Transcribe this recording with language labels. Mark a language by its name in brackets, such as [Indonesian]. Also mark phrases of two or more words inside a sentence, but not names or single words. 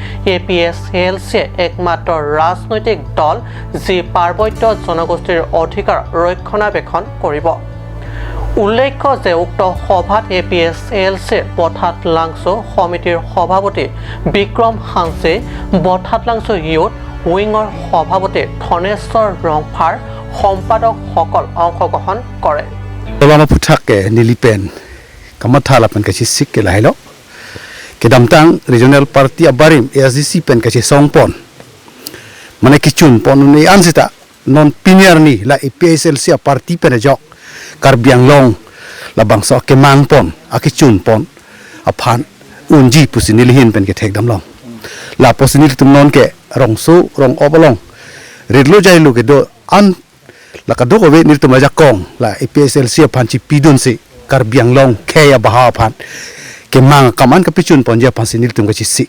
[Assamese] APSLCয়ে একমাত্ৰ ৰাজনৈতিক দল যি পাৰ্বত্য জনগোষ্ঠীৰ অধিকাৰ ৰক্ষণাবেক্ষণ কৰিব উল্লেখ্য যে উক্ত সভাত APSLCৰ বঠাটলাংছু সমিতিৰ সভাপতি বিক্ৰম হাংচে বঠাটলাংছু [English] youth wing [Assamese] সভাপতি ধনেশ্বৰ ৰংফাৰ সম্পাদকসকল অংশগ্ৰহণ কৰে [Karbi] Lama puthake nilipen kamathala pen kachi sikke lahilo kedamtang [English] regional party [Karbi] abarim ASDC pen kachi songpon mane kichun pon ni ansita non pinier ni la APSLC party pen jok karbiang long la bangsa kemang pon akichun pon aphan unji pusinilihin pen ke thek damlong la posinil tum non ke rongsu rong obolong redlo jailu ke do an la ka doko we nil tum ja kong la APSLC phan chi pidun se karbiang long kheya baha phan ke mang kaman ka pichun pon ja phan sinil tum ka chi si